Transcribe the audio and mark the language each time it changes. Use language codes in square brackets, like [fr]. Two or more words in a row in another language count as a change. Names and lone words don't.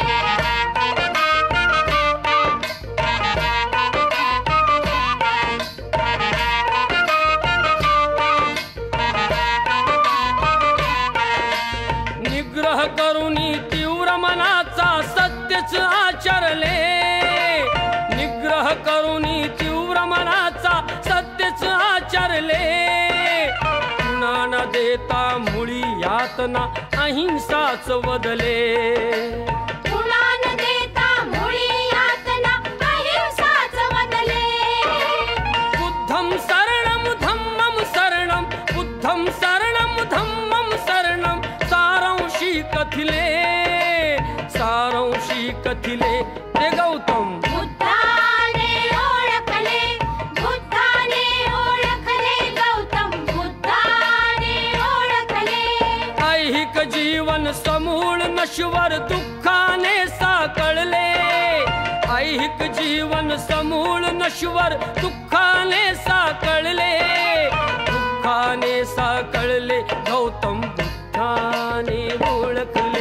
[mr] निग्रह करुनी तीव्र मनाचा सत्यच आचरले निग्रह करुनी तीव्र मनाचा सत्यच आचरले पुन्हा न देता मुळी यातना अहिंसाच वदले पुन्हा न देता मुळी यातना अहिंसाच वदले [pi] बुद्धं शरणं धम्मं शरणं बुद्धं शरणं धम्मं शरणं [mr] सारांशी कथिले ते गौतम बुद्धाने ओळखले गौतम बुद्धाने ओळखले ऐहिक जीवन समूळ नश्वर दुःखाने साकळले ऐहिक जीवन समूळ नश्वर दुःखाने साकळले दुःखाने साकळले गौतम बुद्धाने ओळखले